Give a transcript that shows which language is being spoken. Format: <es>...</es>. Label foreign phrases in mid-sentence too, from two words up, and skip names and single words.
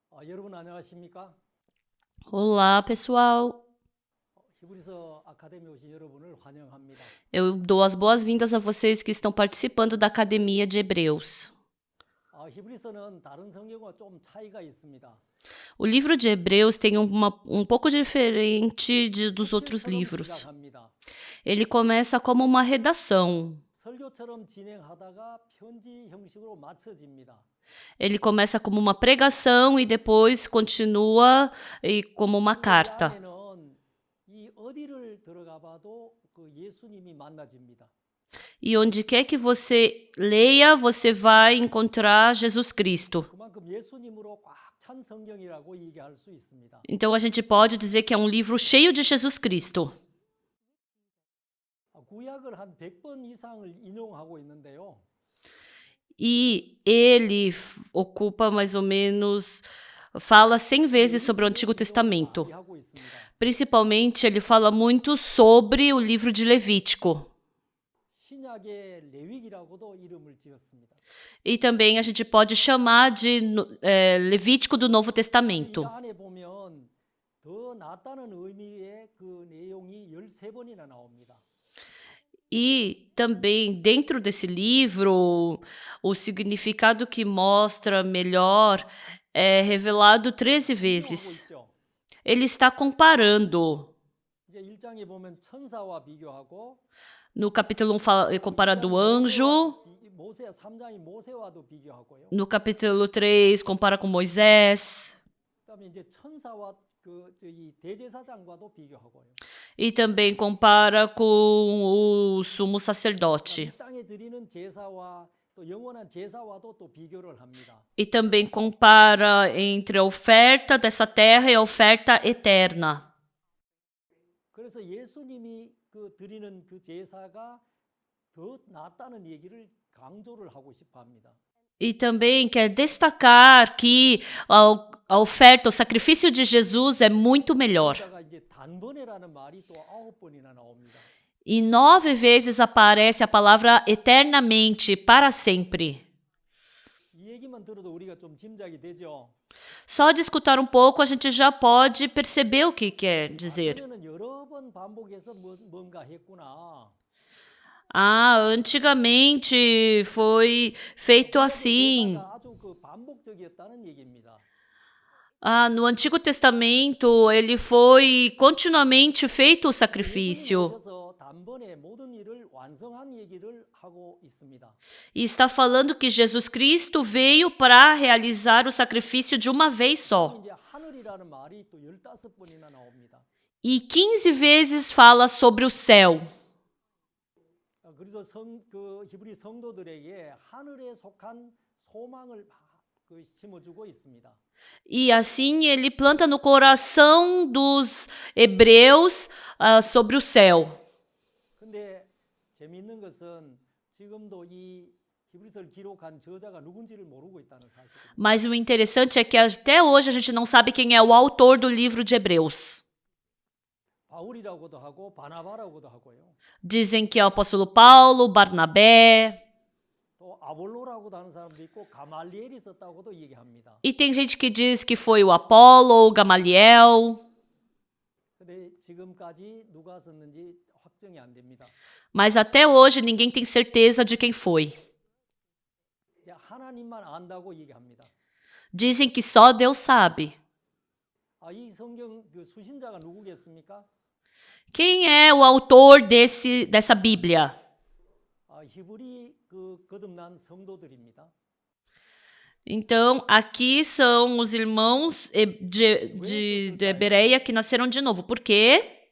<ko>여러분 안녕하십니까?</ko> <pt>Olá, pessoal.</pt> <ko>히브리서 아카데미 오신 여러분을 환영합니다.</ko> <pt>Eu dou as boas-vindas a vocês que estão participando da Academia de Hebreus.</pt> <ko>히브리서는 다른 성경과 좀 차이가 있습니다.</ko> <pt>O livro de Hebreus tem um pouco diferente dos outros</pt> <ko>시처럼</ko> <pt>livros.</pt> <ko>시작합니다.</ko> <pt>Ele começa como uma redação.</pt> <ko>설교처럼 진행하다가 편지 형식으로 마쳐집니다.</ko> <pt>Ele começa como uma pregação e depois continua como uma</pt> <ko>이</ko> <pt>carta.</pt> <ko>안에는 이 어디를 들어가 봐도 그 예수님이 만나집니다.</ko> <pt>E onde quer que você leia, você vai encontrar Jesus Cristo.</pt> <ko>그만큼 예수님으로 꽉 찬 성경이라고 얘기할 수 있습니다.</ko> <pt>Então a gente pode dizer que é um livro cheio de Jesus Cristo.</pt> <ko>구약을 한 100번 이상을 인용하고 있는데요.</ko> <pt>E ele ocupa mais ou menos, fala 100 vezes sobre o Antigo Testamento.</pt> <ko>많이 하고 있습니다.</ko> <pt>Principalmente, ele fala muito sobre o livro de Levítico.</pt> <ko>신약의 레위기라고도 이름을 지었습니다.</ko> <pt>E também a gente pode chamar de Levítico do Novo</pt> <ko>이</ko> <pt>Testamento.</pt> <ko>안에 보면 더 낫다는 의미의 그 내용이 13번이나 나옵니다.</ko> <pt>E também, dentro desse livro, o significado que mostra melhor é revelado 13</pt> <ko>비교하고</ko> <pt>vezes.</pt> <ko>있죠.</ko> <pt>Ele está comparando.</pt> <ko>이제 1장에 보면 천사와 비교하고</ko> <pt>No capítulo 1 fala, compara do anjo.</pt> <ko>모세 3장이 모세와도 비교하고요.</ko> <pt>No capítulo 3, compara com Moisés.</pt> <ko>그다음에 이제 천사와 이 대제사장과도 비교하고요.</ko> <pt>E também compara com o sumo sacerdote.</pt> <ko>이 땅에 드리는 제사와 또 영원한 제사와도 또 비교를 합니다.</ko> <pt>E também compara entre a oferta dessa terra e a oferta eterna.</pt> <ko>그래서 예수님이 드리는 그 제사가 더 낫다는 얘기를 강조를 하고 싶어 합니다.</ko> <pt>E também quer destacar que a oferta, o sacrifício de Jesus é muito melhor.</pt> <ko>여기다가 이제 단번에라는 말이 또 9번이나 나옵니다.</ko> <pt>E 9 vezes aparece a palavra eternamente, para sempre.</pt> <ko>이 얘기만 들어도 우리가 좀 짐작이 되죠.</ko> <pt>Só de escutar um pouco a gente já pode perceber o que quer dizer.</pt> <ko>전에는 여러 번 반복해서 뭔가 했구나.</ko> <pt>Antigamente foi feito assim.</pt> <ko>제사가 아주 반복적이었다는 얘기입니다.</ko> <pt>No Antigo Testamento, ele foi continuamente feito o</pt> <ko>예수님이</ko> <pt>sacrifício.</pt> <ko>오셔서 단번에 모든 일을 완성한 얘기를 하고 있습니다.</ko> <pt>E está falando que Jesus Cristo veio para realizar o sacrifício de uma vez só.</pt> <ko>이제 하늘이라는 말이 또 15번이나 나옵니다.</ko> <pt>E 15 vezes fala sobre o céu.</pt> <ko>그래서 히브리 성도들에게 하늘에 속한 소망을 심어주고 있습니다.</ko> <pt>E assim ele planta no coração dos hebreus sobre o céu.</pt> <ko>근데 재미있는 것은 지금도 이 히브리서를 기록한 저자가 누군지를 모르고 있다는 사실입니다.</ko> <pt>Mas o interessante é que até hoje a gente não sabe quem é o autor do livro de Hebreus.</pt> <ko>바울이라고도 하고 바나바라고도 하고요.</ko> <pt>Dizem que é o apóstolo Paulo, Barnabé.</pt> <ko>또 아볼로라고도 하는 사람도 있고 가말리엘이 썼다고도 얘기합니다.</ko> <pt>E tem gente que diz que foi o Apolo ou Gamaliel.</pt> <ko>근데 지금까지 누가 썼는지 확정이 안 됩니다.</ko> <pt>Mas até hoje ninguém tem certeza de quem foi.</pt> <ko>이제 하나님만 안다고 얘기합니다.</ko> <pt>Dizem que só Deus sabe.</pt> <ko>이 성경 수신자가 누구겠습니까?</ko> <pt>Quem é o autor dessa Bíblia?</pt> <ko>히브리 거듭난 성도들입니다.</ko> <pt>Então, aqui são os irmãos de Bereia que nasceram de novo. Por quê?</pt>